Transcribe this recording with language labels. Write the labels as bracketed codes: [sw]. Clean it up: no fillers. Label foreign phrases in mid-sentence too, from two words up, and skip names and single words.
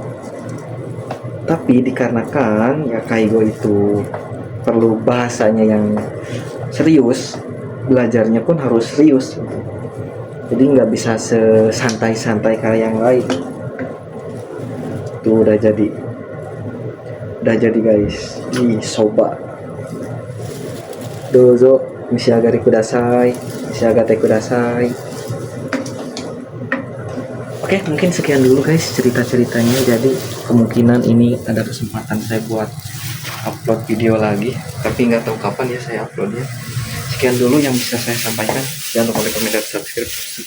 [id] Tapi dikarenakan ya kaigo itu perlu bahasanya yang serius, belajarnya pun harus serius. Jadi nggak bisa sesantai-santai kayak yang lain. Tuh udah jadi guys. [ja] Ih、そば。どうぞ. 召し上がりください、召し上がってください. [id] Oke, mungkin sekian dulu guys cerita-ceritanya. Jadi kemungkinan ini ada kesempatan saya buat upload video lagi, tapi nggak tahu kapan ya saya uploadnya. Sekian dulu yang bisa saya sampaikan. Jangan lupa like, comment, dan subscribe.